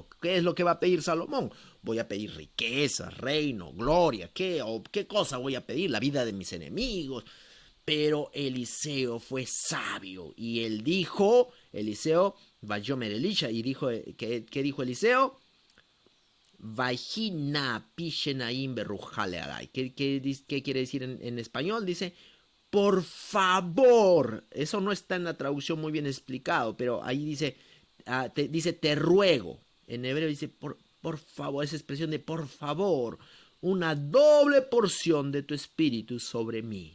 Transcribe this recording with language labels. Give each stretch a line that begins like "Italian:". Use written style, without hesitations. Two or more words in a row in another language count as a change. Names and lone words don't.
Spanish: ¿Qué es lo que va a pedir Salomón? Voy a pedir riqueza, reino, gloria. ¿Qué cosa voy a pedir? La vida de mis enemigos. Pero Eliseo fue sabio y él dijo, Eliseo,
Hebrew: ויאמר אלישע,
Spanish: y dijo, ¿qué dijo Eliseo?
Hebrew: ויהי נא פי שנים ברוחך אלי.
Spanish: ¿Qué quiere decir en español? Dice, por favor. Eso no está en la traducción muy bien explicado, pero ahí dice, te ruego, En hebreo dice, por favor, esa expresión de por favor, una doble porción de tu espíritu sobre mí.